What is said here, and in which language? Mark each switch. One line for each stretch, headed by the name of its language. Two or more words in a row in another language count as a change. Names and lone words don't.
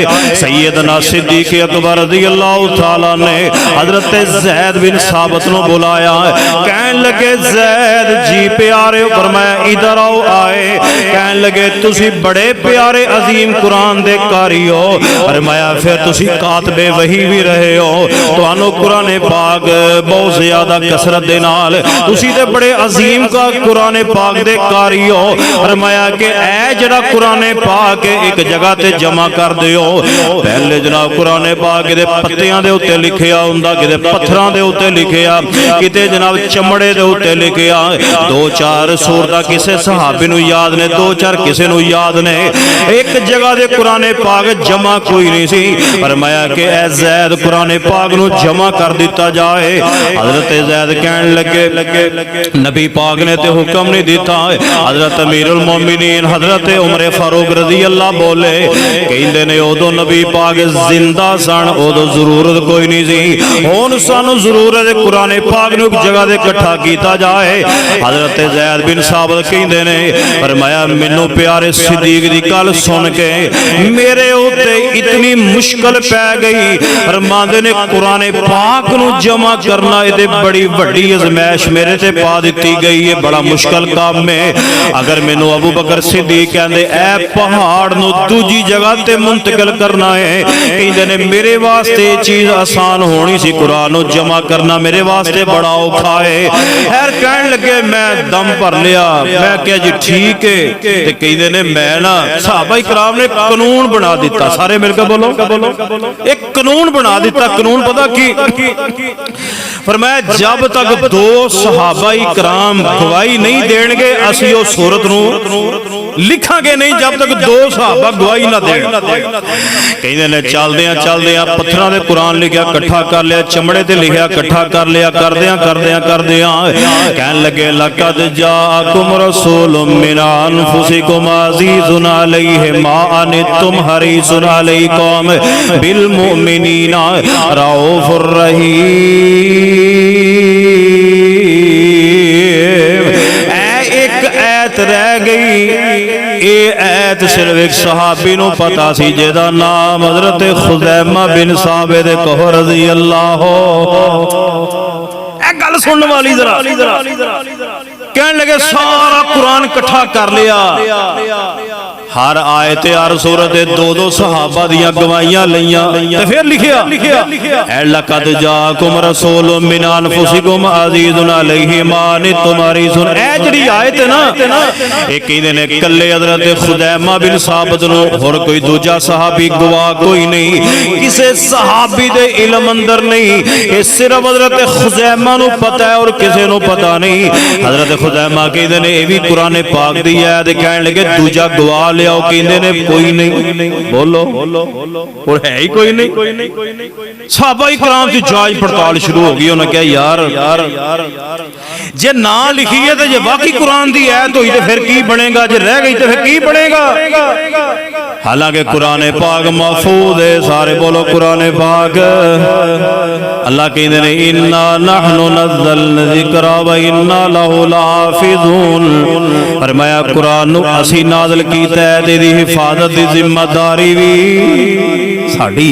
Punjabi: سیدنا صدیق اکبر
Arabic: رضی اللہ تعالیٰ
Punjabi: نے حضرت زید بن ثابت نو بلایا، کہن لگے زید جی پیارے، فرمایا ادھر آؤ آئے، کہن لگے تسی بڑے پیارے عظیم قرآن دے قاری ہو، فرمایا پھر تسی کاتب وحی بھی رہے ہو، تو انو قرآن پاک بہت زیادہ کثرت دے نال تسی تے بڑے عظیم کا قرآن پاک دے قاری ہو، فرمایا کہ اے جڑا قرآن پاک ایک جگہ تے جمع کر دیو، پہلے جناب قرآن پاک دے پتیاں دے اوتے لکھیا ہوندا، کتے پتھراں دے اوتے لکھیا، کتے جناب چمڑے دے اوتے لکھیا، دو چار سورتاں کسے صحابی نو یاد نے، دو چار کسے نو یاد نے، ایک جگہ دے قرآن پاک جمع کوئی نہیں سی، فرمایا کہ اے زید قرآن پاک نو جمع کر دیتا جائے۔ حضرت زید کہن لگے نبی پاک نے تے حکم نہیں دیتا، حضرت امیر المومنین حضرت عمر فاروق
Arabic: رضی اللہ
Punjabi: بولے، کہندے نے اودو نبی پاک زندہ سن، اودو ضرورت کوئی نہیں سی، ہن سانو ضرورت ہے قرآن پاک نو ایک جگہ دے اکٹھا کیتا جائے۔ حضرت زید بن ثابت کہندے نے، فرمایا مینوں پیارے صدیق دی گل سن کے میرے اوتے اتنی مشکل پہ گئی، فرماندے نے قرآن پاک نو جمع کرنا یہ بڑی وڈی ازمائش میرے تے پا دیتی گئی ہے، بڑا مشکل کام ہے۔ اگر مینوں ابو بکر صدیق کہندے اے پہاڑ نو دوجی جگہ تے منتقل کرنا ہے، کہندے نے میرے واسطے چیز آسان ہونی سی، قرآن نو جمع کرنا میرے واسطے بڑا اوکھا ہے۔ خیر کہن لگے میں دم بھر لیا، میں کہا جی ٹھیک ہے، تے کہندے نے میں نا صحابہ کرام نے قانون بنا دیتا، سارے مل کے بولو ایک قانون بنا دیتا۔ قانون پتہ کی فرمایا جب تک دو صحابہ کرام گواہی نہیں دین گے اسی او سورت نو لکھاں گے نہیں جب تک دو صحابہ گواہی نہ دین۔ کہندے نے چلدیاں پتھراں دے قرآن لکھیا کٹھا کر لیا، چمڑے تے لکھیا کٹھا کر لیا، کردیاں کہن لگے
Arabic: لقد جاءکم رسول من انفسکم عزیز علیہ ما عنتم حریص علیکم بالمؤمنین رؤوف الرحیم۔
Punjabi: ایک ایت رہ گئی، اے ایت صرف ایک صحابی نو پتا سی جیدہ نام حضرت خزیمہ بن ثابت
Arabic: رضی اللہ
Punjabi: اے گل سننے والی ذرا کہنے لگے سارا قرآن کٹھا کر لیا، ہر آیت ہر سورت دو دو صحابہ دیاں گواہیاں لیاں تے پھر لکھیا اے
Arabic: لقد جاءکم رسول من انفسکم عزیز علیہ ما عنتم حریص۔
Punjabi: اے جڑی آیت ہے نا ایک کہندے نے کلے حضرت خزیمہ بن ثابت نو، اور کوئی دوجا صحابی گواہ کوئی نہیں، کسے صحابی دے علم اندر نہیں، اے صرف حضرت خزیمہ نو پتہ ہے اور کسے نو پتہ نہیں۔ حضرت خزیمہ کہندے نے اے بھی قرآن پاک دی ہے، کہنے لگے دوجا گواہ ਲਿਆਓ, ਕਹਿੰਦੇ ਨੇ ਕੋਈ ਨਹੀਂ। ਬੋਲੋ ਹੋਰ ਹੈ ਹੀ ਕੋਈ ਨਹੀਂ। ਸਹਾਬਾ ਇਕਰਾਮ ਦੀ ਜਾਂਚ ਪੜਤਾਲ ਸ਼ੁਰੂ ਹੋ ਗਈ। ਉਹਨਾਂ ਕਿਹਾ ਯਾਰ ਜੇ ਨਾ ਲਿਖੀਏ ਤੇ ਜੇ ਵਾਕਈ ਕੁਰਾਨ ਦੀ ਐਤ ਹੋਈ ਤੇ ਫਿਰ ਕੀ ਬਣੇਗਾ, ਜੇ ਰਹਿ ਗਈ ਤੇ ਫਿਰ ਕੀ ਬਣੇਗਾ।
Urdu: حالانکہ قرآن پاک محفوظ ہے،
Punjabi: سارے بولو
Urdu: قرآن پاک۔ اللہ کہتے ہیں
Arabic: اِنَّا نَحْنُ نَزَّلْنَا الذِّكْرَ وَإِنَّا لَهُ لَحَافِظُونَ۔
Punjabi: فرمایا قرآن نو اسی نازل کیتا ہے، تیری حفاظت دی ذمہ داری بھی ساڈی۔